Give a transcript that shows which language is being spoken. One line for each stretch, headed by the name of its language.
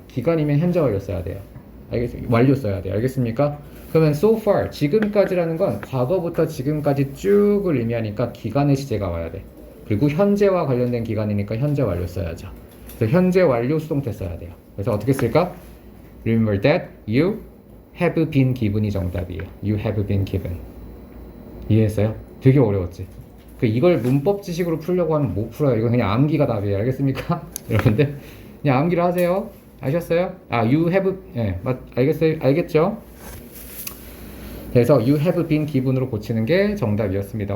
Korean: 기간이면 현재 완료 써야 돼요. 완료 써야 돼요. 알겠습니까? 그러면 so far, 지금까지라는 건 과거부터 지금까지 쭉을 의미하니까 기간의 시제가 와야 돼. 그리고 현재와 관련된 기간이니까 현재 완료 써야죠. 그래서 현재 완료 수동태 써야 돼요. 그래서 어떻게 쓸까?
English: Remember that you have been given이
Korean: 정답이에요.
English: You have been given.
Korean: 이해했어요? 되게 어려웠지? 이걸 문법 지식으로 풀려고 하면 못 풀어요. 이건 그냥 암기가 답이에요. 알겠습니까? 여러분들 그냥 암기를 하세요. 아셨어요? 아, you have, 예, 알겠죠? 그래서
English: you have been given
Korean: 으로 고치는 게 정답이었습니다.